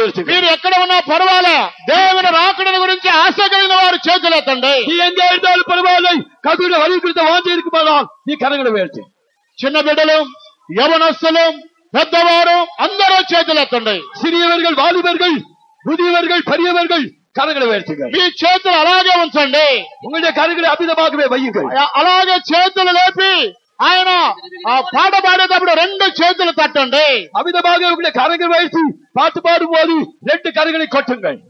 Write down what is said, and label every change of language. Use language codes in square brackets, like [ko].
[te] మీరు ఎక్కడ ఉన్నా పర్వాలే, దేవుని రాకడ గురించి ఆశ కలిగిన వారు చేతులెత్తండి. చిన్న బిడ్డలు, యవనస్తులు, పెద్దవారు అందరూ చేతులెత్తండి. [ta] சிறியவர்கள், வாலிபர்கள், முதியவர்கள், பெரியவர்கள் கரங்களை உயர்த்துங்கள். [te] మీ చేతులు అలాగే ఉంచండి. [ta] உங்களுடைய கரங்களை அமிதமாகவே வையுங்கள். [te] అలాగే చేతులు లేపి ఆయన పాట పాడేటప్పుడు 2 చేతులు తట్టండి. [ta] அமிதமாக உங்களுடைய கரங்களை வைத்து பாட்டு பாடும்போது 2 கரங்களை கொட்டுங்கள்.